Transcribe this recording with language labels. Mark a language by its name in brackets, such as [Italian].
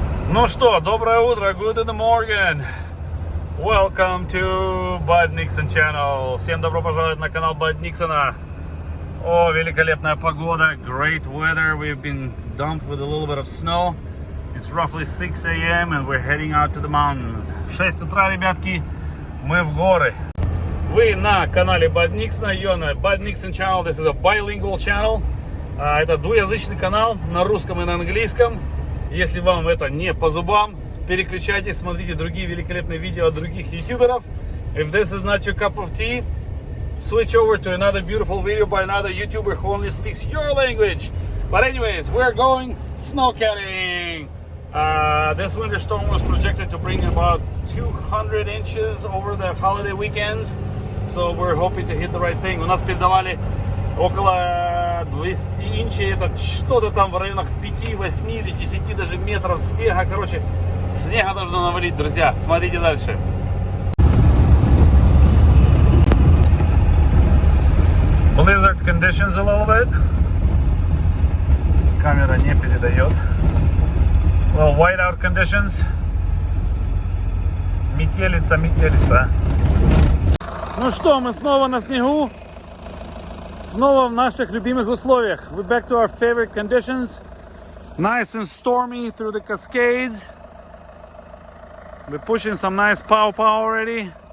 [Russian] Ну что, доброе утро, [English] good in the morning. Welcome to Bud Nixon channel. [Russian] Всем добро пожаловать на канал Bud Nixon. О, великолепная погода, [English] great weather. We've been dumped with a little bit of snow. It's roughly 6 a.m. and we're heading out to the mountains. [Russian] 6 утра, ребятки, мы в горы. Вы на канале Bud Nixon, [English] you're on Bud Nixon channel. This is a bilingual channel. [Russian] Это двуязычный канал на русском и на английском. Если вам это не по зубам, переключайтесь, смотрите другие великолепные видео от других ютуберов. [English] If this is not your cup of tea, switch over to another beautiful video by another YouTuber who only speaks your language. But anyways, we're going snocatting. This winter storm was projected to bring about 200 inches over the holiday weekends. So we're hoping to hit the right thing. [Russian] У нас передавали около 200 инчей, это что-то там в районах 5, 8 или 10 даже метров снега. Короче, снега должно навалить, друзья. Смотрите дальше. [English] Blizzard conditions a little bit. [Russian] Камера не передает. [English] Well, whiteout conditions. [Russian] Метелица, метелица. Ну что, мы снова на снегу. Снова в наших любимых условиях. [English] We're back to our favorite conditions. Nice and stormy through the Cascades. We're pushing some nice pow already.